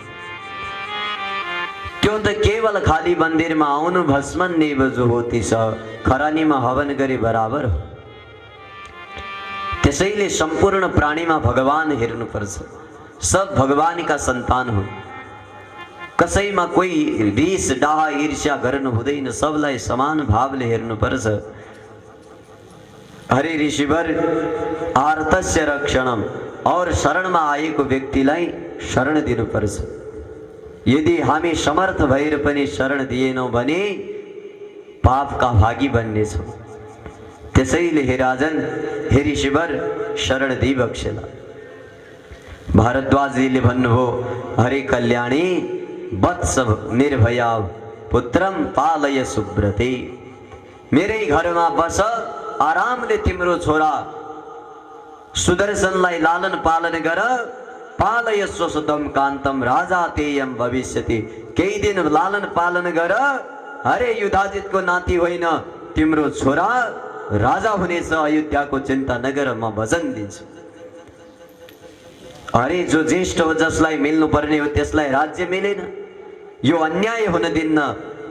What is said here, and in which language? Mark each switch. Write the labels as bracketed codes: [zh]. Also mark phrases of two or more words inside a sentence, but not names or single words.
[ne] त्यो त केवल खाली मन्दिरमा आउनु [sa] भस्म नेव जुहोति [ne] छ, खरानीमा हवन गरे बराबर हो। त्यसैले सम्पूर्ण प्राणीमा भगवान हेर्नुपर्छ। सब भगवानका सन्तान हुन्। कसैमा कोही रिस डाह ईर्ष्या गर्नु हुँदैन, सबलाई समान भावले हेर्नुपर्छ। हरे ऋषिवर, [sa] आर्तस्य रक्षणम, [ne] और शरणमा आएको व्यक्तिलाई शरण दिनुपर्छ। यदि हामी समर्थ भएर पनि शरण दिएनौं भने पापका भागी बन्नेछौं। त्यसैले हे राजन, हे ऋषिवर, शरण दिई बक्सेला। भारद्वाजजीले भन्नुभयो, [sa] हरे कल्याणी वत्स निर्भया पुत्रम पालय सुब्रते। [ne] मेरै घरमा बस, आरामले तिम्रो छोरा सुदर्शनलाई लालन पालन गर। [sa] पालय स्वसुतम कान्तम राजा तेयम भविष्यति। [ne] केही दिन लालन पालन गर। हरे युधाजितको नाति होइन, तिम्रो छोरा राजा हुनेछ, अयोध्याको चिन्ता नगर, म वचन दिन्छु। अरे जो ज्येष्ठ हो, जसलाई मिल्नु पर्ने हो त्यसलाई राज्य मिलेन, यो अन्याय हुन दिन्न।